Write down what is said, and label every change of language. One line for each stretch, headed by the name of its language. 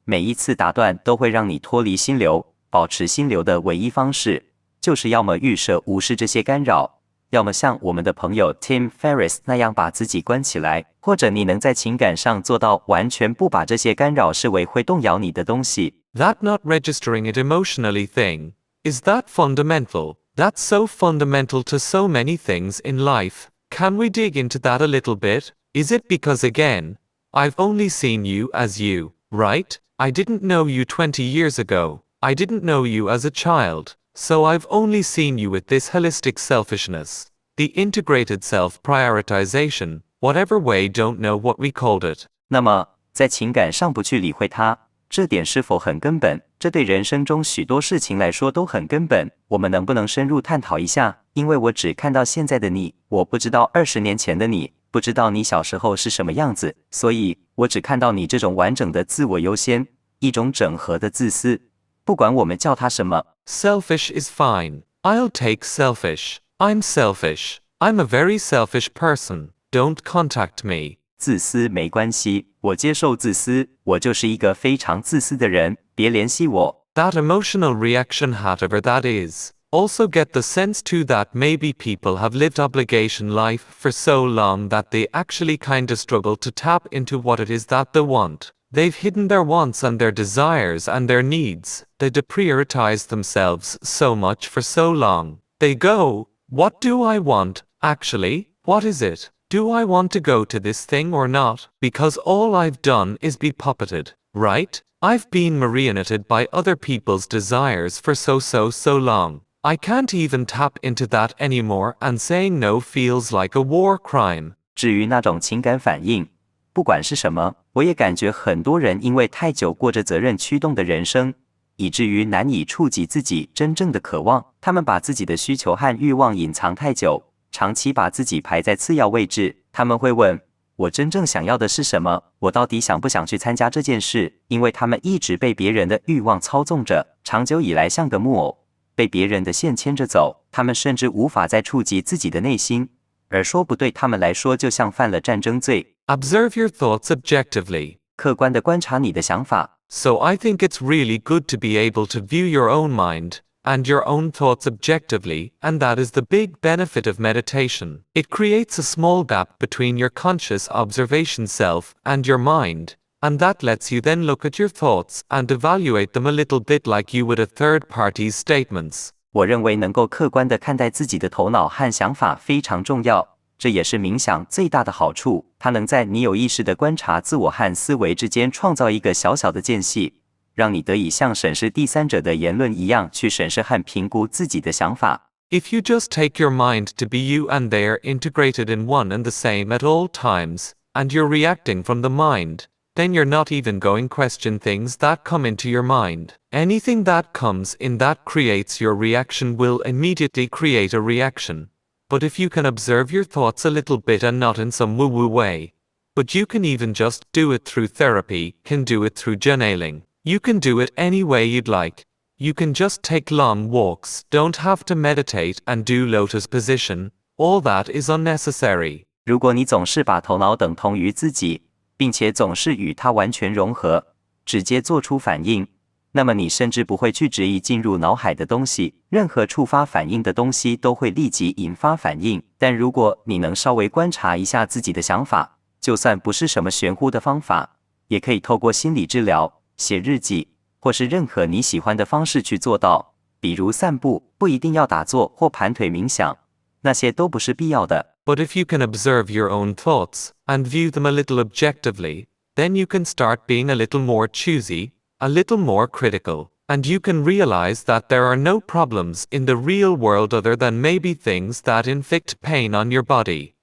Chinese: 每一次打断都会让你脱离心流，保持心流的唯一方式，就是要么预设无视这些干扰，要么像我们的朋友 Tim Ferriss 那样把自己关起来，或者你能在情感上做到完全不把这些干扰视为会动摇你的东西。
English: That not registering it emotionally thing, is that fundamental? That's so fundamental to so many things in life. Can we dig into that a little bit? Is it because again, I've only seen you as you, right? I didn't know you 20 years ago. I didn't know you as a child. So I've only seen you with this holistic selfishness. The integrated self-prioritization, whatever way, don't know what we called it.
Chinese: 那么，在情感上不去理会它，这点是否很根本？这对人生中许多事情来说都很根本。我们能不能深入探讨一下？因为我只看到现在的你，我不知道20年前的你，不知道你小时候是什么样子，所以我只看到你这种完整的自我优先，一种整合的自私。不管我们叫它什么。
English: Selfish is fine. I'll take selfish. I'm selfish. I'm a very selfish person. Don't contact me.
Chinese: 自私没关系，我接受自私，我就是一个非常自私的人，别联系我。
English: That emotional reaction, whatever that is. Also get the sense too that maybe people have lived obligation life for so long that they actually kinda struggle to tap into what it is that they want. They've hidden their wants and their desires and their needs. They deprioritize themselves so much for so long. They go, what do I want? Actually, what is it? Do I want to go to this thing or not? Because all I've done is be puppeted, right? I've been marioneted by other people's desires for so long. I can't even tap into that anymore, and saying no feels like a war crime.
Chinese: 至于那种情感反应，不管是什么，我也感觉很多人因为太久过着责任驱动的人生，以至于难以触及自己真正的渴望。他们把自己的需求和欲望隐藏太久，长期把自己排在次要位置。他们会问：我真正想要的是什么？我到底想不想去参加这件事？因为他们一直被别人的欲望操纵着，长久以来像个木偶，被别人的线牵着走。他们甚至无法再触及自己的内心，而说不对他们来说就像犯了战争罪。
English: Observe your thoughts objectively.
Chinese: 客观地观察你的想法。
English: So I think it's really good to be able to view your own mind and your own thoughts objectively, and that is the big benefit of meditation. It creates a small gap between your conscious observation self and your mind, and that lets you then look at your thoughts and evaluate them a little bit like you would a third party's statements.
Chinese: 我认为能够客观地看待自己的头脑和想法非常重要，这也是冥想最大的好处。它能在你有意识地观察自我和思维之间创造一个小小的间隙，让你得以像审视第三者的言论一样去审视和评估自己的想法。
English: If you just take your mind to be you and they are integrated in one and the same at all times, and you're reacting from the mind, then you're not even going to question things that come into your mind. Anything that comes in that creates your reaction will immediately create a reaction. But if you can observe your thoughts a little bit and not in some woo-woo way, but you can even just do it through therapy, can do it through journaling. You can do it any way you'd like. You can just take long walks, don't have to meditate and do lotus position. All that is unnecessary.
Chinese: 如果你总是把头脑等同于自己，并且总是与它完全融合，直接做出反应，那么你甚至不会去质疑进入脑海的东西，任何触发反应的东西都会立即引发反应。但如果你能稍微观察一下自己的想法，就算不是什么玄乎的方法，也可以透过心理治疗、写日记，或是任何你喜欢的方式去做到，比如散步，不一定要打坐或盘腿冥想，那些都不是必要的。
English: But if you can observe your own thoughts and view them a little objectively, then you can start being a little more choosy, a little more critical, and you can realize that there are no problems in the real world other than maybe things that inflict pain on your body.